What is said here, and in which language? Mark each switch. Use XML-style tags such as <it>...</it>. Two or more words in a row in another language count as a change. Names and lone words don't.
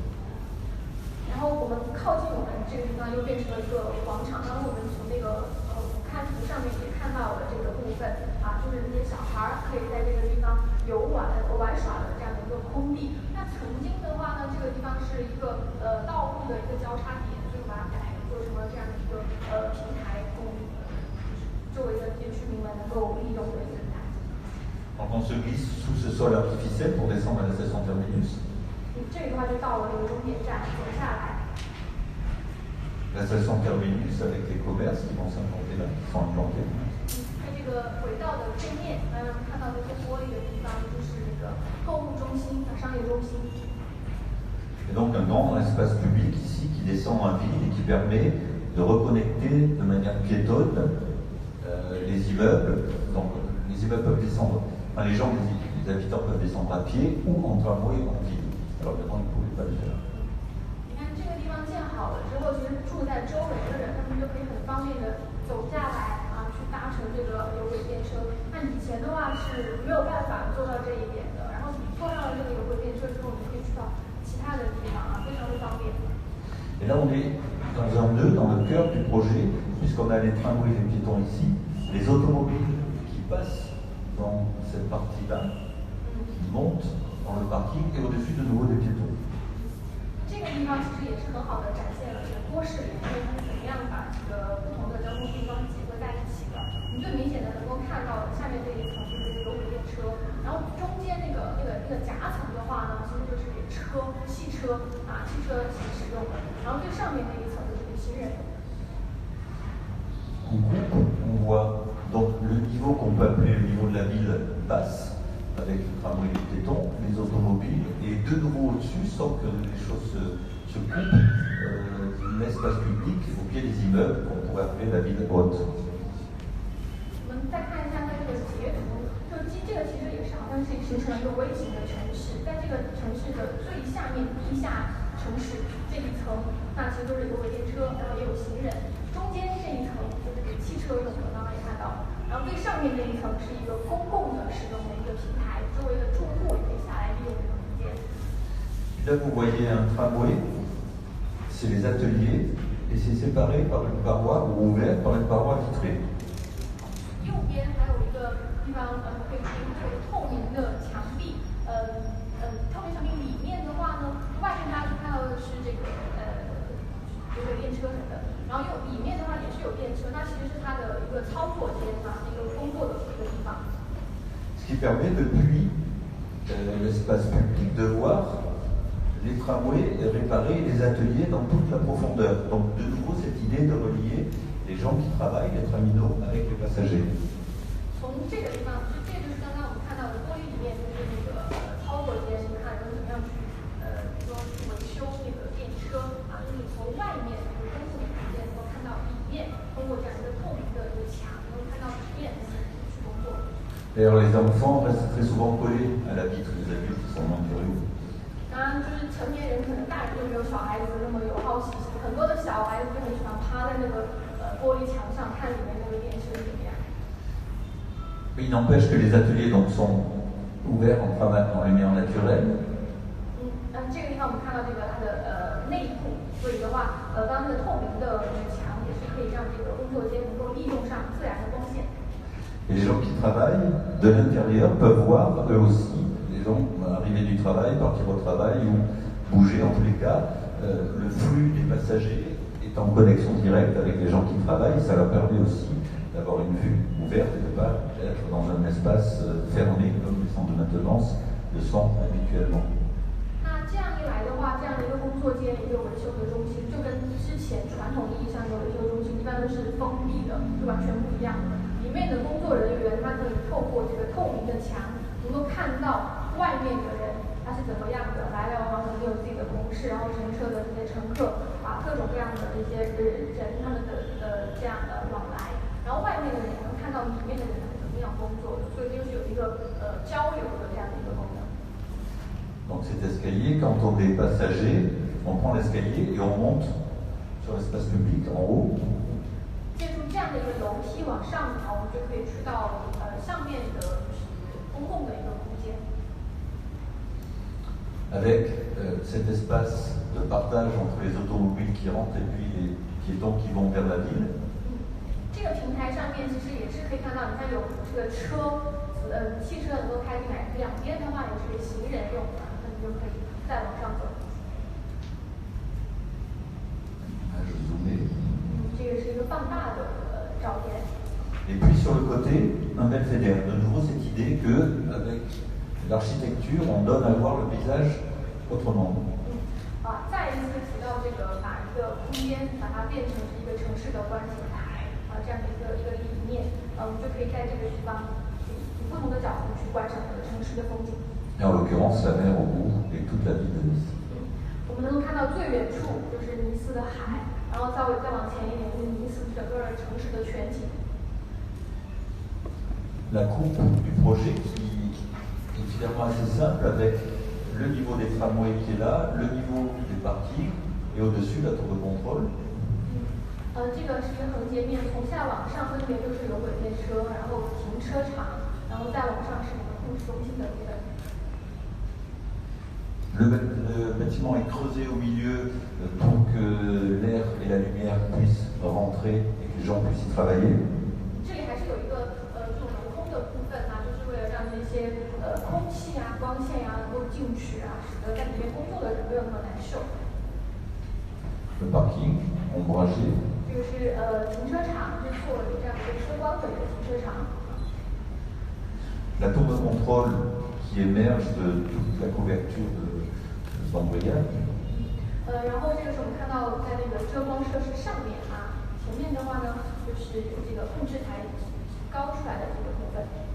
<zh>然后我们靠近我们这个地方又变成了一个广场。刚刚我们从那个看图上面也看到了这个部分啊，就是那些小孩可以在这个地方玩耍的这样的一个空地。那曾经的话呢，这个地方是一个道路的一个交叉点，所以把它改做成了这样的一个平台，供周围的这些居民们能够利用的一个台。</zh> <fr>Donc on se glisse sous ce sol artificiel pour descendre à la station terminus.</fr> <zh>这里的话就到了这个终点站，走下来。</zh> <fr>La station terminus avec les commerces qui vont s'implanter là, qui sont implantés.</fr> <zh>在这个轨道的对面，我们看到这些玻璃的地方，就是那个购物中心、商业中心。</zh> <fr>Et donc un grand espace public ici qui descend en ville et qui permet de reconnecter de manière piétonne les immeubles. Donc les immeubles peuvent descendre, enfin les gens, les habitants peuvent descendre à pied ou en tramway en ville. Alors maintenant, ils ne pouvaient pas le faire.</fr> <zh>你看这个地方建好了之后，其实住在周围的人，他们就可以很方便的走下来啊，去搭乘这个有轨电车。那以前的话是没有办法做到这一点的。然后你坐上了这个有轨电车之后，你可以去到其他的地方啊，非常的方便。</zh> <fr>Et là, on est dans un nœud, dans le cœur du projet, puisqu'on a les tramways et les piétons ici, les automobiles qui passent dans cette partie-là, qui montent dans le parking et au-dessus de nouveau des piétons.</fr> <zh>这个地方其实也是很好的展现了这个波士联它是怎么样把这个不同的交通地方结合在一起的。你最明显的能够看到下面这一层就是这个有轨电车，然后中间那个夹层的话呢，其实就是给汽车使用的，然后最上面那一层就是给行人。</zh> <fr>En groupe, on voit donc le niveau qu'on peut appeler le niveau de la ville basse, avec le tramway et le piéton, les automobiles, et de nouveau au-dessus, sans que les choses se coupent, l'espace public au pied des immeubles qu'on pourrait appeler la ville haute.</fr> <zh>我们再看一下它这个截图，就这个其实也是好像是形成了一个微型的城市，在这个城市的最下面地下城市这一层，那其实都是有轨电车，然后也有行人。中间这一层就是给汽车用的，刚刚也看到。然后最上面这一层是一个公共的使用的一个平台，周围的住户也可以下来利用这个空间。</zh> <fr>Là, vous voyez un tramway, c'est les ateliers, et c'est séparé par une paroi ou ouvert par une paroi vitrée.</fr> <zh>右边还有一个地方，可以停这个透明的墙壁，透明墙壁里面的话呢，外面大家看到的是这个有轨电车什么的，然后里面的话也是有电车，那其实是它的一个操作间啊，一个工作的一个地方。</zh> <fr>Ce qui permet depuis l'espace public de voir les tramways réparer les ateliers dans toute la profondeur. Donc de nouveau cette idée de relier les gens qui travaillent, les terminaux, avec les passagers.</fr> <zh>从这个地方，这就是刚刚我们看到的玻璃里面就是那个操作间，你看人怎么样去比如说去维修那个电车啊，就是从外面就是公共的空间能够看到里面，通过这样一个透明的一个墙，能够看到里面的去工作。</zh> <fr>D'ailleurs, les enfants restent très souvent collés à la vitre, les adultes qui sont moins curieux.</fr> <zh>当然，就是成年人可能大人就没有小孩子那么有好奇心，很多的小孩子就很喜欢趴在那个玻璃墙上看里面那个电车怎么样。</zh> <fr>Il n'empêche que les ateliers donc, sont ouverts en lumière naturelle.</fr> <zh>这个地方我们看到这个它的内部，所以的话，当这个透明的墙也是可以让这个工作间能够利用上自然的光线。</zh> <fr>Et les gens qui travaillent de l'intérieur peuvent voir eux aussi, les gens arriver du travail, partir au travail ou bouger en tous les cas. Le flux des passagers est en connexion directe avec les gens qui travaillent, ça leur permet aussi d'avoir une vue ouverte et de ne pas être dans un espace fermé comme les centres de maintenance le sont habituellement.</fr> <zh>那这样一来的话，这样的一个工作间，一个维修的中心，就跟之前传统意义上的维修中心一般都是封闭的，是完全不一样的。里面的工作人员，他可以透过这个透明的墙，能够看到外面的人他是怎么样的，来来往往肯定有自己的同事，然后乘车的这些乘客，啊，各种各样的这些人他们的这样的往来，然后外面的人能看到里面的人是怎么样工作的，所以就是有一个交流的这样的一个功能。</zh> <fr>Donc cet escalier, quand on est passager, on prend l'escalier et on monte sur l'espace public en haut.</fr> <zh>借助这样的一个楼梯往上跑，我们就可以去到上面的公共的一个空间。</zh> <fr>Avec cet espace de partage entre les automobiles qui rentrent et puis les piétons qui vont vers la ville.</fr> <zh>这个平台上面其实也是可以看到，你看有这个汽车能够开进来，两边的话也是给行人用的，那你就可以再往上走。这个是一个放大的照片。</zh> <fr>Et puis sur le côté, un belvédère. De nouveau cette idée idée qu'avec l'architecture, on donne à voir le paysage autrement.</fr> <zh>再一次提到这个把一个空间把它变成一个城市的观景台这样的一个理念，我们就可以在这个地方以不同的角度去观赏城市的风景。</zh> <fr>Et en l'occurrence, la mer au bout et toute la ville de Nice.</fr> <zh>我们能够看到最远处就是尼斯的海，然后再往前一点就是尼斯整个城市的全景。</zh> <fr>La coupe du projet qui est finalement assez simple avec le niveau des tramways qui est là, le niveau des parkings et au-dessus la tour de contrôle.</fr> <zh>这个是一个横截面，从下往上分别就是有轨电车，然后停车场，然后再往上是一个控制中心的部分。</zh> <fr>Le bâtiment est creusé au milieu pour que l'air et la lumière puissent rentrer et que les gens puissent y travailler.</fr> <zh>这里还是有一个这种镂空的部分就是为了让那些空气光线能够进去使得在里面工作的人没有那么难受。</zh> <fr>Le parking ombragé.</fr> <zh>这个是停车场，是做有这样一个车光的一个停车场。</zh> <fr>La tour de contrôle qui émerge de toute la couverture de l'embrayage.</fr> <zh>然后这个是我们看到在那个遮光设施上面前面的话呢，就是有这个控制台高出来的这个部分。</zh>